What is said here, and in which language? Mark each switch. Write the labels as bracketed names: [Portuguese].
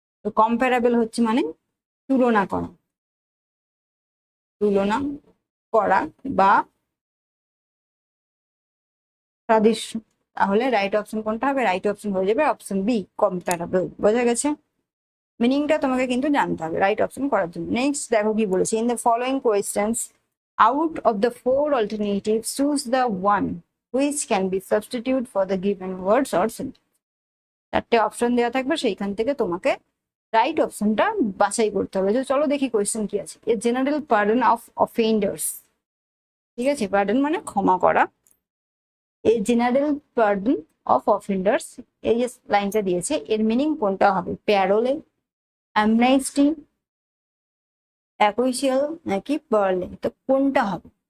[Bangla] তো কম্পারেবল হচ্ছে মানে তুলনা করা, তুলনা করা বা সাদৃশ্য। তাহলে রাইট অপশন কোনটা হবে, রাইট অপশন হয়ে যাবে অপশন বি, কম্পারেবল। বোঝা গেছে, মিনিংটা তোমাকে কিন্তু জানতে হবে রাইট অপশন করার জন্য। নেক্সট দেখো কি বলেছে, [English] In the following questions out of the 4 alternatives choose the one which can be substitute for the given words or sentence। [Bangla] চারটে অপশন দেওয়া থাকবে, সেইখান থেকে তোমাকে রাইট অপশনটা বাছাই করতে হবে। যে চলো দেখি কোয়েশ্চেন কি আছে। [English] a general pardon of offenders, [Bangla] ঠিক আছে, পার্ডন মানে ক্ষমা করা। [English] a general pardon of offenders, [Bangla] এই যে লাইনটা দিয়েছে এর মিনিং কোনটা হবে, প্যারোলে, অ্যামনেস্টি, অ্যাকুইশিয়াল নাকি পার্লে। তো কোনটা হবে।